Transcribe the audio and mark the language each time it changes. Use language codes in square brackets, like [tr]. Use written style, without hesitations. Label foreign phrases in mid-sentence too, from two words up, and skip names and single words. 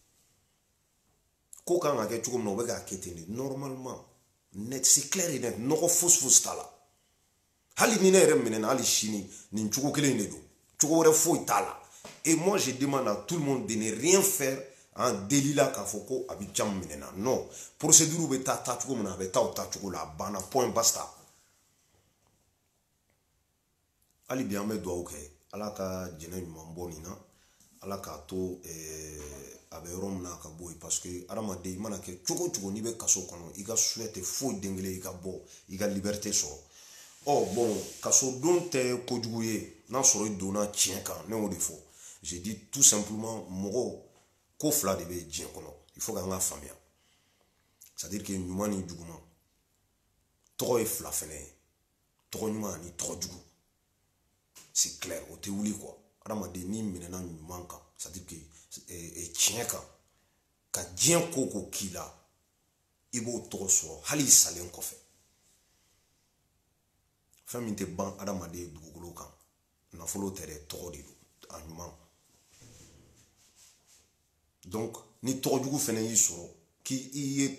[bm] ko kan ka kɛ cogo min na u bɛ k'a kɛ ten de [fr] normalement net c'est clair et net [bm] nɔgɔ fosi t'a la hali ni ne yɛrɛ minɛna hali sini nin cogo kelen de don cogo wɛrɛ foyi t'a la [fr] et moi je demande à tout le monde de ne rien faire en délit [bm] la k'a fɔ ko a bɛ jam minɛna [fr] non procédure [bm] bɛ taa cogo min na a bɛ taa o taa cogo la a banna [it] point basta [bm] hali bi an bɛ dugawu kɛ ala ka jɛnɛ ɲuman bɔ nin na ala k'a to a bɛ yɔrɔ min na ka bɔ yen [fr] parce que [bm] adamaden i mana kɛ cogo cogo n'i bɛ kaso kɔnɔ i ka souhait tɛ foyi den kelen i ka bɔ i ka liberté sɔrɔ ɔ bon kaso don tɛ kojugu ye n'a sɔrɔ i donna tiɲɛ kan ne y'o de fɔ [fr] j'ai dit tout simplement [bm] mɔgɔ ko fila de bɛ diɲɛ kɔnɔ [fr] il faut [bm] k'an ka faamuya [fr] c'est à dire que [bm] ɲuman ni juguman tɔgɔ ye fila fɛnɛ ye tɔgɔ ɲuman ani tɔgɔ jugu [fr] c'est clair [bm] o tɛ wuli quoi adamaden n'i minɛna ɲuman kan [fr] c'est à dire que [bm] tiɲɛ kan ka diɲɛ ko k'i la i b'o tɔgɔ sɔrɔ hali i salen kɔfɛ fɛn min tɛ ban adamaden dugukolo kan nafolo tɛ dɛ tɔgɔ de don a ɲuman donc ni tɔgɔ jugu fɛnɛ y'i sɔrɔ k'i ye